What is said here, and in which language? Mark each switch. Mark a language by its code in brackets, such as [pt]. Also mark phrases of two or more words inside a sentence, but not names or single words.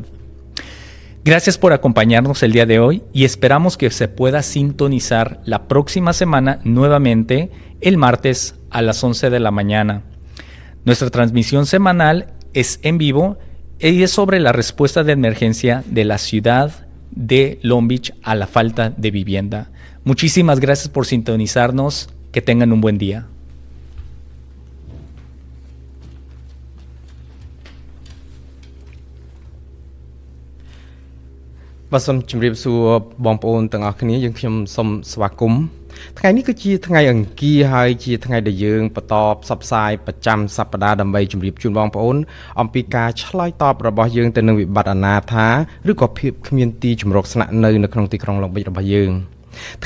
[es] Gracias por acompañarnos el día de hoy y esperamos que se pueda sintonizar la próxima semana nuevamente el martes a las 11 de la mañana. Nuestra transmisión semanal es en vivo y es sobre la respuesta de emergencia de la ciudad de Long Beach a la falta de vivienda. Muchísimas gracias por sintonizarnos. Que tengan un buen día. [km] Bàសូមជម្រាបសួរបងប្អូនទាំងអស់គ្នាយើងខ្ញុំសូមស្វាគមន៍ថ្ងៃនេះគឺជាថ្ងៃអង្គារហើយជាថ្ងៃដែលយើងបន្តផ្សព្វផ្សាយប្រចាំសប្តាហ៍ដើម្បីជម្រាបជូនបងប្អូនអំពីការឆ្លើយតបរបស់យើងទៅនឹងវិបត្តិអនាថាឬក៏ភាពគ្មានទីជម្រកស្នាក់នៅក្នុងទីក្រុង Long Beach របស់យើងថ្ងៃ